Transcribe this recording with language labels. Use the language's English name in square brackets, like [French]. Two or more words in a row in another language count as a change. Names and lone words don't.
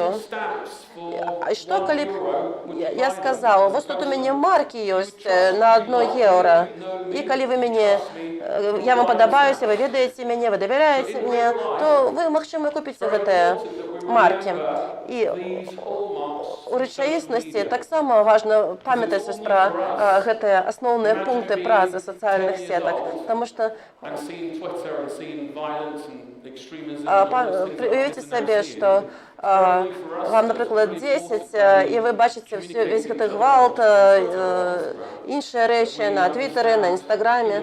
[Ukrainian] А що, коли б я сказала, ось тут у мене марки є на 1 євро, і коли ви мені, я вам подобаюся, ви відаєте мене, ви довіряєте мені, то ви, можливо, купите ці марки. [Belarusian] І у рэчаіснасці таксама важна памятаць пра гэтыя асноўныя пункты працы сацыяльных сетак, таму што уявіце сабе, што вам, напрыклад, 10, і вы бачыце весь гэты гвалт, іншыя рэчы на Твиттары, на Інстаграме.